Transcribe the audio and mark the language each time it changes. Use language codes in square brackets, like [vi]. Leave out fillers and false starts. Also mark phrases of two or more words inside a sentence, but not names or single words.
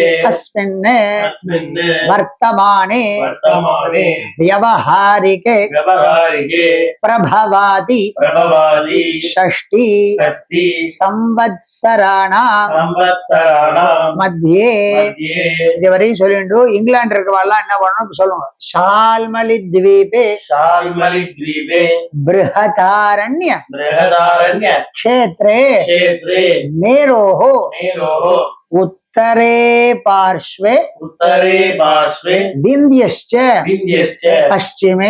[sa] अस्मिन् अस्मिन् वर्तमाने वर्तमाने व्यवहारिके व्यवहारिके प्रभवादि प्रभवादि षष्टि षष्टि संवत्सराणां संवत्सराणां मध्ये मध्ये [ta] இதுவரையும் சொல்லிட்டு இங்கிலாந்து இருக்கவாள்லாம் என்ன பண்ணணும் சொல்லுங்க. [sa] ஷால்மலி द्वीपे शाल्मलिद्वीपे बृहदारण्य बृहदारण्य क्षेत्रे क्षेत्रे मेरोः मेरोः उत्तरे पार्श्वे उत्तरे पार्श्वे विन्ध्यश्च विन्ध्यश्च पश्चिमे